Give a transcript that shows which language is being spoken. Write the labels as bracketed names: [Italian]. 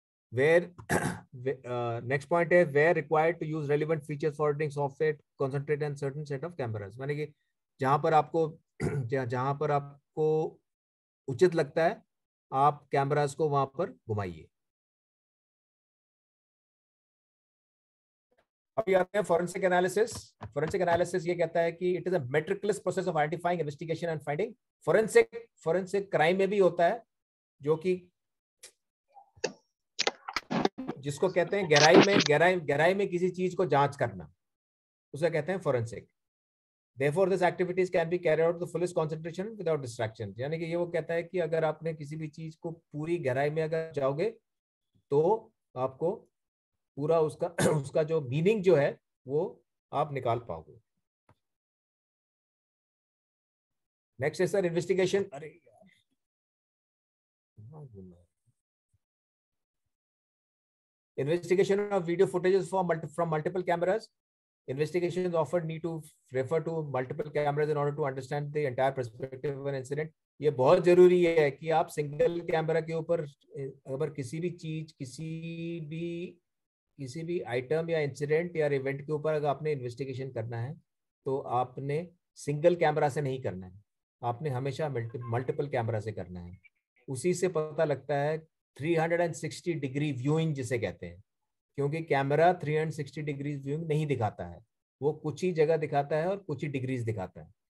[English] where next point है where required to use relevant features for auditing software concentrate on certain set of cameras। [Hindi] माने कि जहां पर आपको उचित लगता है आप कैमरास को वहां पर घुमाइए। अभी आते हैं फोरेंसिक एनालिसिस। फोरेंसिक एनालिसिस ये कहता है कि [English] It is a meticulous process of identifying, investigation and finding. [Hindi] Forensic crime में भी होता है जो कि जिसको कहते हैं गहराई में किसी चीज को जांच करना, उसे कहते हैं forensic. [English] Therefore, this activities can be carried out with the fullest concentration without distraction। [Hindi] यानी कि ये वो कहता है कि अगर आपने किसी भी चीज को पूरी गहराई में अगर जाओगे तो आपको पूरा उसका जो मीनिंग जो है वो आप निकाल पाओगे। नेक्स्ट है सर इन्वेस्टिगेशन। अरे यार, [English] investigation of video footages from multiple cameras। Investigations often need to refer to multiple cameras in order to understand the entire perspective of an incident। [Hindi] ये बहुत जरूरी है कि आप सिंगल कैमरा के ऊपर अगर किसी भी चीज किसी भी आइटम या इंसिडेंट या इवेंट के ऊपर अगर आपने इन्वेस्टिगेशन करना है तो आपने सिंगल कैमरा से नहीं करना है। आपने हमेशा मल्टीपल कैमरा से करना है। उसी से पता लगता है 360 डिग्री व्यूइंग जिसे कहते हैं, क्योंकि कैमरा 360 डिग्री व्यूइंग नहीं दिखाता है, वो कुछ ही जगह दिखाता है और कुछ ही डिग्रीज दिखाता है।